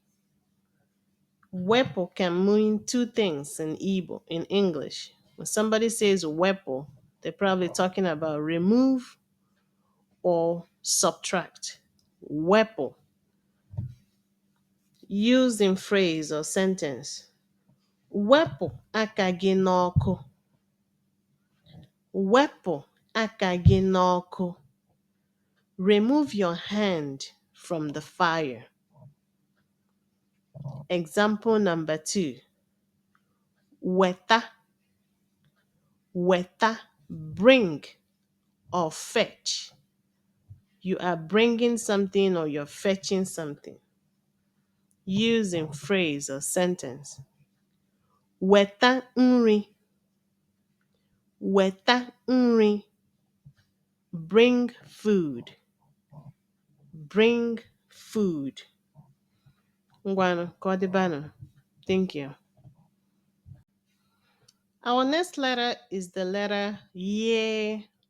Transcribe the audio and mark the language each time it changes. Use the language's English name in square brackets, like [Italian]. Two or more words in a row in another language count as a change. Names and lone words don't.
[English] Wepo can mean two things in Igbo, in English. When somebody says wepo, they're probably talking about remove or subtract. Wepo. Used in phrase or sentence. [Igbo] Wepo aka gị n'ọkụ. Wepo aka gị n'ọkụ. [English] Remove your hand from the fire. Example number two. [Igbo] Weta. Weta, [English] bring or fetch. You are bringing something or you're fetching something. Use in phrase or sentence. [Igbo] Weta nri. Weta nri. [English] Bring food. Bring food. [Igbo] Ngwanu, kodibanu. [English] Thank you. Our next letter is the letter ye.